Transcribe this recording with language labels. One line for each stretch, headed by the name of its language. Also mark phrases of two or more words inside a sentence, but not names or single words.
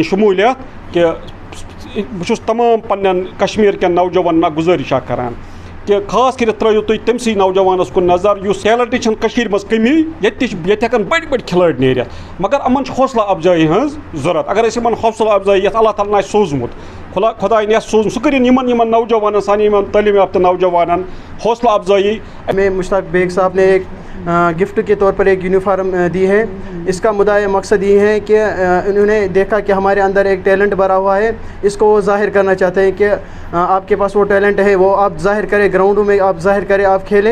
Kashmiri: شموٗلیت کہ بہٕ چھُس تمام پننٮ۪ن کشمیٖر کٮ۪ن نوجوانن اکھ گُزٲرِش اکھ کران کہ خاص کٔرِتھ ترٛٲیِو تُہۍ تٔمسٕے نوجوانس کُن نظر یُس ٹیلنٹٕچ چھنہٕ کٔشیٖرِ منٛز کٔمی ییٚتہِ تہِ چھِ ییٚتہِ ہٮ۪کن بٔڑۍ بٔڑۍ کھِلٲڑۍ نیٖرِتھ مگر یِمن چھِ حوصلہ افزٲیی ہٕنٛز ضوٚرتھ اگر أسۍ یِمن حوصلہ افزٲیی یتھ اللہ تعالیٰ ہن آسہِ سوٗزمُت خۄداین آسہِ سوٗزمُت سُہ کٔرِنۍ یِمن نوجوانن سانہِ یِمن تعلیٖم یافتہٕ نوجوانن حوصلہ افزٲیی.
Urdu: ہمیں مشتاق بیگ صاحب نے ایک گفٹ کے طور پر ایک یونیفارم دی ہے. اس کا مدعا مقصد یہ ہے کہ انہوں نے دیکھا کہ ہمارے اندر ایک ٹیلنٹ بھرا ہوا ہے, اس کو وہ ظاہر کرنا چاہتے ہیں کہ آپ کے پاس وہ ٹیلنٹ ہے, وہ آپ ظاہر کریں, گراؤنڈوں میں آپ ظاہر کریں, آپ کھیلیں.